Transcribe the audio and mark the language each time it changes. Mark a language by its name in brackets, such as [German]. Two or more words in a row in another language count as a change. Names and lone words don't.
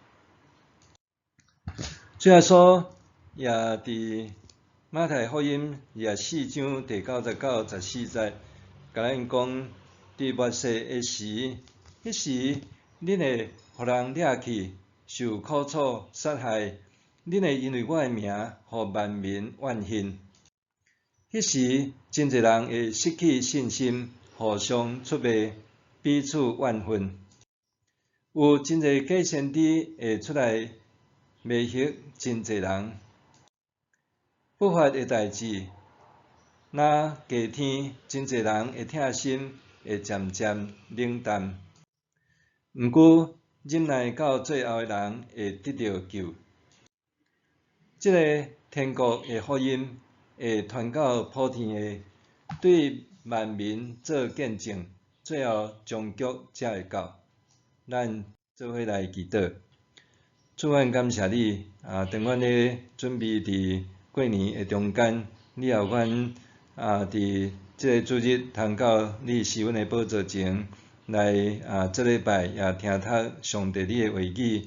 [Min Nan Chinese] 主耶稣也伫马太福音24章第99、14节，甲咱讲，伫末世的时，迄时恁会互人掠去，受苦楚、杀害，恁会因为我的名，互万民怨恨。迄时真侪人会失去信心，互相出卖，彼此怨恨。有真侪假先知会出来迷惑真侪人。不法的代志，若加添，真侪人会疼心，会渐渐冷淡。毋过忍耐到最后的人会得到救。即个天国的福音会传到普天下，对万民做见证，最后终局才会到。咱做伙来祈祷。主，阮感谢你，当阮咧准备伫过年的中间，你也有阮伫即个主日通到你施恩的宝座前来这礼拜也听读上帝你的话语，